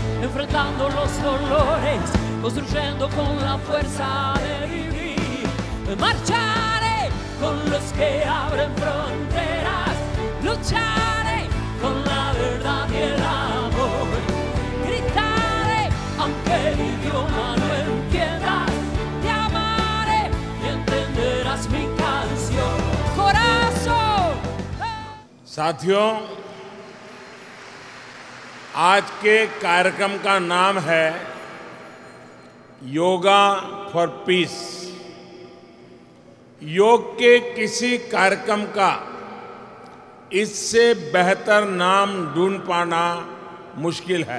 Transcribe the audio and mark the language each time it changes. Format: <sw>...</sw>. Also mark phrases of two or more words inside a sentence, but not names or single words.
<es>enfrentando los dolores, construyendo con la fuerza de vivir, marcharé con los que abren fronteras, lucharé con la verdad y el amor, gritaré aunque el idioma no entiendas, te amaré y entenderás mi canción, corazón.</es> <hi>साथियों, आज के कार्यक्रम का नाम है योगा फॉर पीस। योग के किसी कार्यक्रम का इससे बेहतर नाम ढूंढ पाना मुश्किल है।</hi>